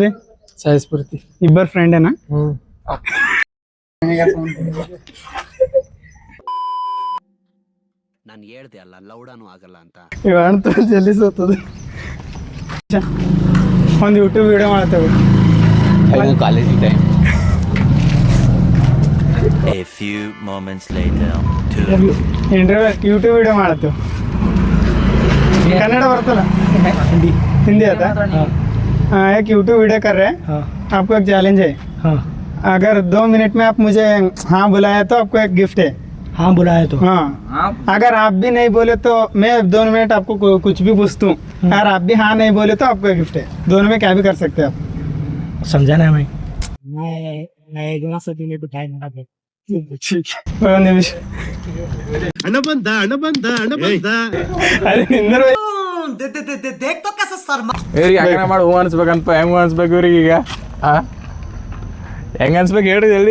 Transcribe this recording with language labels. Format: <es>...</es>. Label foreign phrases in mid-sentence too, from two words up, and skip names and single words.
<kn>ಸಾಯಿ ಸ್ಫೂರ್ತಿ. ಇಬ್ಬರು ಫ್ರೆಂಡೇನಾ? ನಾನು ಹೇಳ್ದೆ ಅಲ್ಲ ಲೌಡಾನು ಆಗಲ್ಲ ಅಂತ. ಇವಂತ ಜಲ್ದಿ ಸೋತದ. ಒಂದು</kn> <en>YouTube video</en> <kn>ಮಾಡ್ತೇವೆ.</kn> <hi>कॉलेज ही टाइम</hi> <en>A few moments later. YouTube video</en> <kn>ಮಾಡತ್ತೇವೆ. ಕನ್ನಡ ಬರತಲಾ?</kn> <hi>हिंदी आता? हाँ, एक</hi> <en>YouTube video</en> <hi>कर रहे हैं. आपको एक चैलेंज है. अगर 2 मिनट में आप मुझे हाँ बुलाया तो आपको एक गिफ्ट है. हाँ बुलाया तो. हाँ, अगर आप भी नहीं बोले तो मैं 2 मिनट आपको कुछ भी पूछता हूँ. अगर आप भी हाँ नहीं बोले तो आपको एक गिफ्ट है. दोनों में क्या भी कर सकते हैं आप. समझा ना मैं</hi> <kn>ಒಂದು ನಿಮಿಷ. ಹಣ ಬಂದ. ಅರೆ ನಿಂದ್ರ ಇವ್ರಿಗೆ ಹೆಂಗನ ಮಾಡಿ ಹೂ ಅನ್ಸ್ಬೇಕಂತ ಹೆಂಗ್ ಅನ್ಸ್ಬೇಕು ಇವ್ರಿಗೆ ಈಗ ಹೆಂಗ ಅನ್ಸ್ಬೇಕು ಹೇಳ್ರಿ ಜಲ್ದಿ.</kn>